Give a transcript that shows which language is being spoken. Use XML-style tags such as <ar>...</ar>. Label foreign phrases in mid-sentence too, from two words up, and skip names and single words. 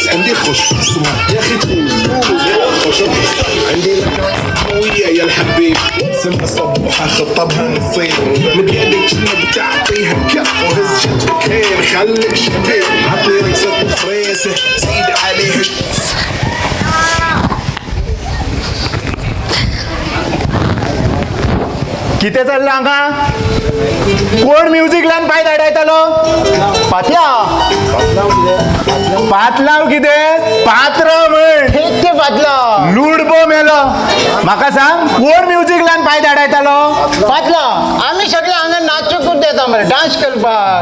<ar>عندي خوش يا اخي تفوز والله خوش عندي لك قوية يا الحبيب سمع صبحها خطبها نصين من يدك شنو بتعطيها كف وهز شتكين خليك شبيب عطي رقصة فريسة زيد عليها.</ar> <kok>किती चाललं हांगा? कोण म्युझिक लावन पांय धाडायतालो? पातला पातलाव कितें? पात्र म्हण. ते पातला लुडबो मेलो. म्हाका सांग, कोण म्युझिक लावन पांय धाडायतालो? पातला. आम्ही सगळे हांगा नाचूंक देता मरे, डान्स करपाक.</kok>